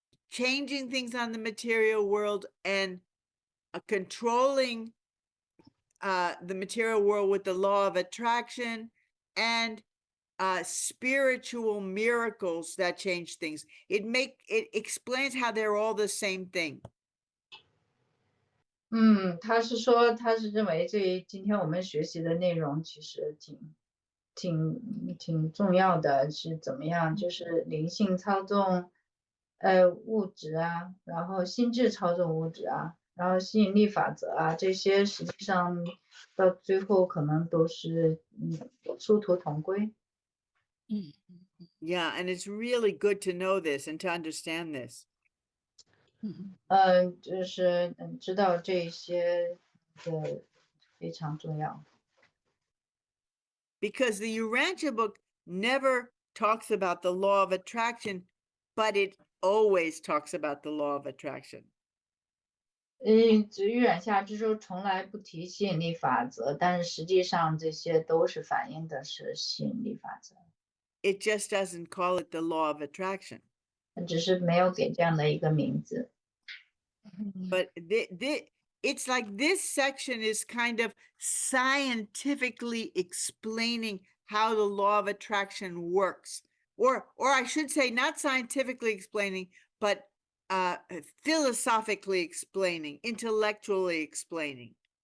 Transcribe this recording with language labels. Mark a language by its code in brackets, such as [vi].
[en] changing things on the material world and controlling the material world with the law of attraction and spiritual miracles that change things. It explains how they're all the same thing. [zh] 他是说，他是认为今天我们学习的内容其实挺重要的，是怎么样？就是灵性操纵物质啊，然后心智操纵物质啊，然后吸引力法则啊，这些实际上到最后可能都是殊途同归。 [en] Yeah, and it's really good to know this and to understand this. [zh] 就是知道这些的非常重要。 [en] Because the Urantia book never talks about the law of attraction, but it always talks about the law of attraction. [zh] 预览下之书从来不提吸引力法则，但是实际上这些都是反映的是吸引力法则。 [en] It just doesn't call it the law of attraction. [zh] 只是没有给这样的一个名字。 [en] But it's like this section is kind of scientifically explaining how the law of attraction works. Or I should say not scientifically explaining, but philosophically explaining, intellectually explaining.